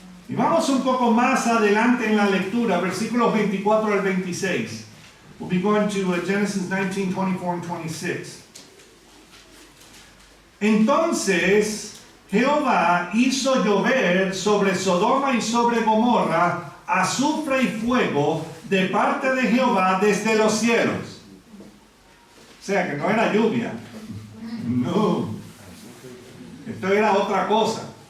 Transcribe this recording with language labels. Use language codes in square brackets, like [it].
[es] Y vamos un poco más adelante en la lectura, versículos 24 al 26. [en] We'll be going to Genesis 19, 24 and 26. [es] Entonces Jehová hizo llover sobre Sodoma y sobre Gomorra azufre y fuego de parte de Jehová desde los cielos. O sea que no era lluvia. No. Esto era otra cosa.